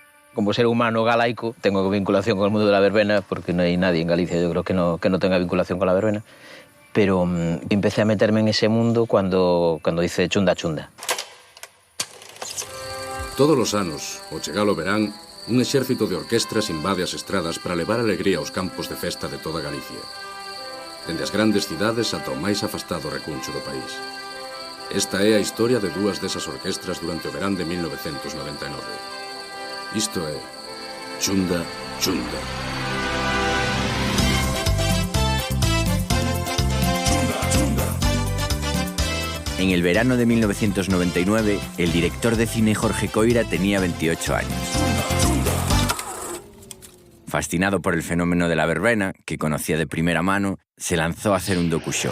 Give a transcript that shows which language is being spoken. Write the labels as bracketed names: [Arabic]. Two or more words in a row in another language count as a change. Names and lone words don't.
[Spanish] Como ser humano galaico, tengo vinculación con el mundo de la verbena, porque no hay nadie en Galicia, yo creo que no tenga vinculación con la verbena. Pero empecé a meterme en ese mundo cuando hice Chunda Chunda. [Galician] Todos os anos, ao chegar o verán, un exército de orquestras invade as estradas para levar alegría aos campos de festa de toda Galicia. Dende as grandes cidades ata o máis afastado recuncho do país. Esta é a historia de dúas desas orquestras durante o verán de 1999. Isto é Chunda Chunda. [Spanish] En el verano de 1999, el director de cine Jorge Coira tenía 28 años. Fascinado por el fenómeno de la verbena, que conocía de primera mano, se lanzó a hacer un docu-show.